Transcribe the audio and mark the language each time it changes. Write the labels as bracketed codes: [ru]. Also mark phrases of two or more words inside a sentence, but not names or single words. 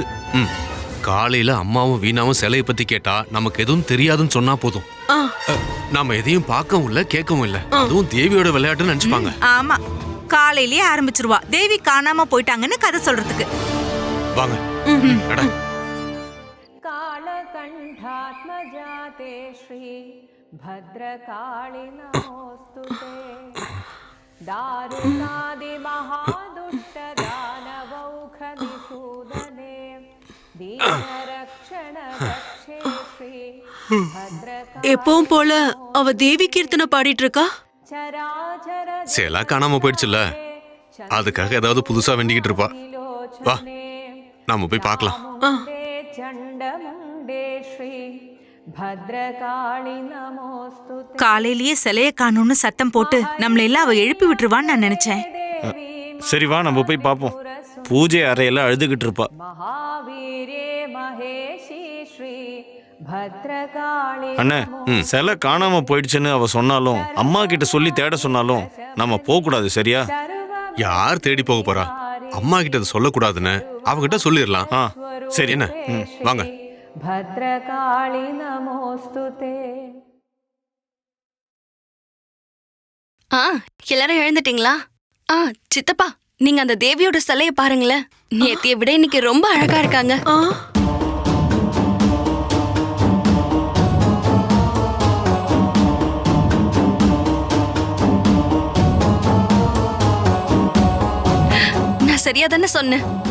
[ta] காலையில அம்மாவும் வீணாவும் சிலையை பத்தி கேட்டா நமக்கு எதுவும் தெரியாதுன்னு சொன்னா போதும். நாம எதையும் பார்க்கவும் இல்ல, கேட்கவும் இல்ல. அதுவும் தேவியோட விளையாட்டுன்னு நினைச்சுப்பாங்க. ஆமா, காலையிலேயே ஆரம்பிச்சிருவா தேவி காணாம போயிட்டாங்கன்னு கதை சொல்றதுக்கு. வாங்க. அட. [sa] कालकण्ठात्मजाते श्री भद्रकाळि नमोऽस्तुते दारुणादिमहादुष्टदानवौखनिषूदने दीनरक्षणरक्षे श्री भद्रकाळि [ta] எப்பவும் போல அவ தேவி கீர்த்தனை பாடிட்டு இருக்கா. [sa] चराचर [ta] சிலை காணாம போயிடுச்சுல்ல, அதுக்காக ஏதாவது புதுசா வேண்டிக்கிட்டு இருப்பா. வா, நாம போய் பார்க்கலாம். [sa] चण्डमुण्डे श्री भद्रकाळि नमोऽस्तुते [ta] காலையிலேயே சிலைய காணும்னு சத்தம் போட்டு நம்மள எல்லாம் அவ எழுப்பி விட்டுருவான்னு நான் நினைச்சேன். சரி வா, நம்ம போய் பார்ப்போம். பூஜை அறையில அழுதுகிட்டு இருப்பா. [sa] महावीरे महेशी श्री भद्रकाळि [ta] அண்ணே, சிலை காணாம போயிடுச்சுன்னு அவ சொன்னாலும், அம்மா கிட்ட சொல்லி தேட சொன்னாலும் நம்ம போக கூடாது, சரியா? யார் தேடி போக போறா? அம்மா கிட்ட அதை சொல்லக்கூடாதுன்னு அவகிட்ட சொல்லிடலாம். சரி. என்ன? வாங்க. [sa] भद्रकाळि नमोऽस्तुते [ta] எல்லாரும் எழுந்துட்டீங்களா? சித்தப்பா, நீங்க அந்த தேவியோட சிலையை பாருங்களேன். நேத்திய விட இன்னைக்கு ரொம்ப அழகா இருக்காங்க. நான் சரியா தானே சொன்னேன்?